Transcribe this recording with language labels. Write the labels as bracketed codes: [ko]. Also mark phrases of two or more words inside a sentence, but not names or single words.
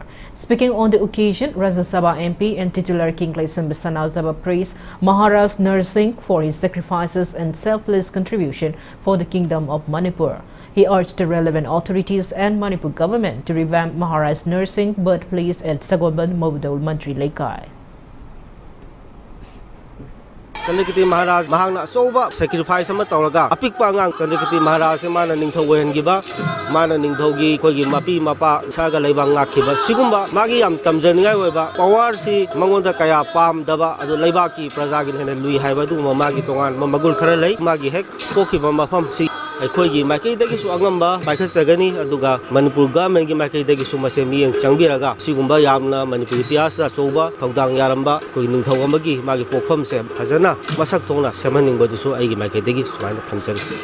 [en] Speaking on the occasion, Rajya Sabha MP and titular King Laisan Bisanazaba praised Maharash's Nar Singh for his sacrifices and selfless contribution for the Kingdom of Manipur. He urged the relevant authorities and Manipur government to revamp Maharash's Nar Singh birthplace at Sagolban Mabudol Mantri Lekai. [mni] Chandrakirti Maharaj Mahangna Soba sacrifice ama tawraga apikpa angang Chandrakirti Maharaj mana ningthau oihangiba mana ningthaugi koigi mapi mapa saga leiba ngakhiba sigumba magi yam tamjaningai oiba power si mangonda kaya pam daba adu leiba ki praja gi hena lui haiba du magi tongan magul khara lei magi hek kokhiba mafam si ꯑꯩꯈꯣꯏꯒꯤ ꯃꯥꯏꯀꯩꯗꯒꯤꯁꯨ ꯑꯉꯝꯕ ꯄꯥꯏꯈꯠꯆꯒꯅꯤ ꯑꯗꯨꯒ ꯃꯅꯤꯄꯨꯔ ꯒꯚꯔꯟꯃꯦꯟꯠꯒꯤ ꯃꯥꯏꯀꯩꯗꯒꯤꯁꯨ ꯃꯁꯦ ꯃꯤꯠꯌꯦꯡ ꯆꯪꯕꯤꯔꯒ ꯁꯤꯒꯨꯝꯕ ꯌꯥꯝꯅ ꯃꯅꯤꯄꯨꯔ ꯏꯇꯤꯍꯥꯁꯇ ꯑꯆꯧꯕ ꯊꯧꯗꯥꯡ ꯌꯥꯔꯝꯕ ꯑꯩꯈꯣꯏꯒꯤ ꯅꯤꯡꯊꯧ ꯑꯃꯒꯤ ꯃꯥꯒꯤ ꯄꯣꯛꯐꯝꯁꯦ ꯐꯖꯅ ꯃꯁꯛ ꯊꯣꯛꯅ ꯁꯦꯝꯍꯟꯅꯤꯡꯕꯗꯨꯁꯨ ꯑꯩꯒꯤ ꯃꯥꯏꯀꯩꯗꯒꯤ ꯁꯨꯃꯥꯏꯅ ꯊꯝꯖꯔꯤ.